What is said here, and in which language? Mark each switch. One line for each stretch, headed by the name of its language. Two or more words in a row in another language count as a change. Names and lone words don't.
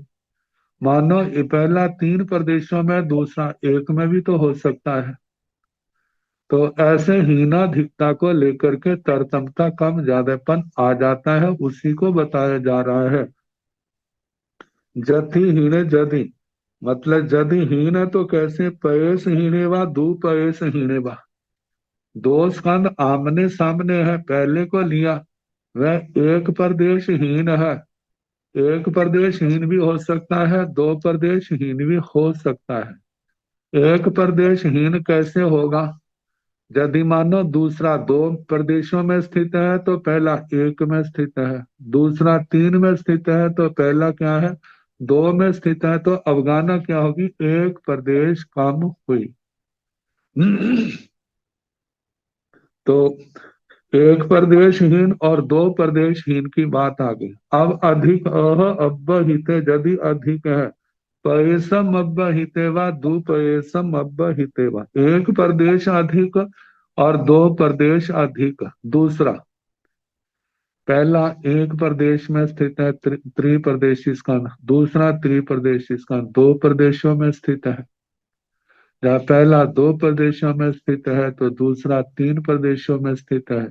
Hindi: मानो ये पहला तीन प्रदेशों में दूसरा एक में भी तो हो सकता है। तो ऐसे हीनाधिकता को लेकर के तरतमता कम ज्यादापन आ जाता है, उसी को बताया जा रहा है।
Prakrit languages: जति हीने जदि,
Hindi: मतलब जदि हीन है तो कैसे?
Prakrit languages: पयस हीने वा दू पयस हीने वा,
Hindi: दो स्कंद आमने सामने है, पहले को लिया वह एक प्रदेश हीन है। एक प्रदेश हीन भी हो सकता है, दो प्रदेश हीन भी हो सकता है। एक प्रदेश हीन कैसे होगा? यदि मानो दूसरा दो प्रदेशों में स्थित है तो पहला एक में स्थित है, दूसरा तीन में स्थित है तो पहला क्या है? दो में स्थित है, तो अवगाना क्या होगी? एक प्रदेश कम हुई। तो एक प्रदेशहीन और दो प्रदेशहीन की बात आ गई। अब अधिक अह
Prakrit languages: अब्ब हिते
Hindi: यदि अधिक है,
Prakrit languages: पयसम अब्ब हितेवा दु पयसम अब्ब हितेवा,
Hindi: एक प्रदेश अधिक और दो प्रदेश अधिक। दूसरा, पहला एक प्रदेश में स्थित है त्रिप्रदेशी स्कंध, दूसरा त्रिप्रदेशी स्कंध दो प्रदेशों में स्थित है। जहाँ पहला दो प्रदेशों में स्थित है तो दूसरा तीन प्रदेशों में स्थित है।